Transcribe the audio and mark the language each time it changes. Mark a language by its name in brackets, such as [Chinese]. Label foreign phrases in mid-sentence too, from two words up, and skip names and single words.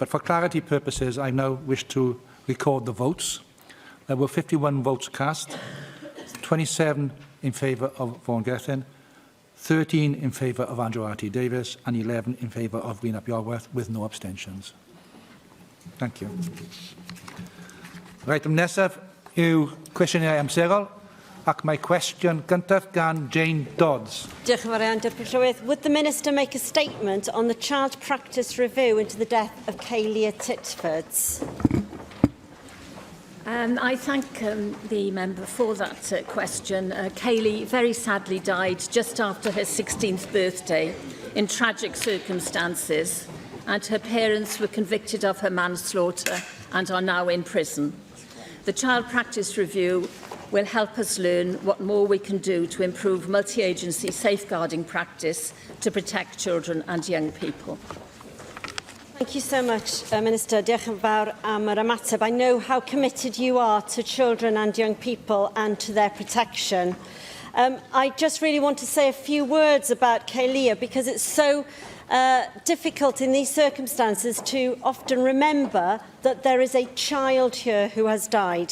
[English] but for clarity purposes, I now wish to record the votes. There were 51 votes cast, 27 in favour of Vaughan Gething, 13 in favour of Andrew R.T. Davis, and 11 in favour of Rhyn ap Iorwerth, with no abstentions. Thank you. [Welsh] Yr item nesaf yw cwestiynau amserol, ac mae cwestiwn gyntaf gan Jane Dodds. Diolch yn fawr iawn, Deputy Llywydd. [English] Would the Minister make a statement on the child practice review into the death of Kaylia Titfords? I thank the member for that question. Kaylee very sadly died just after her 16th birthday in tragic circumstances, and her parents were convicted of her manslaughter and are now in prison. The Child Practice Review will help us learn what more we can do to improve multi-agency safeguarding practice to protect children and young people. Thank you so much, Minister. [Welsh] Diolch yn fawr am yr ymateb. [English] I know how committed you are to children and young people and to their protection. I just really want to say a few words about Kaylia, because it's so difficult in these circumstances to often remember that there is a child here who has died.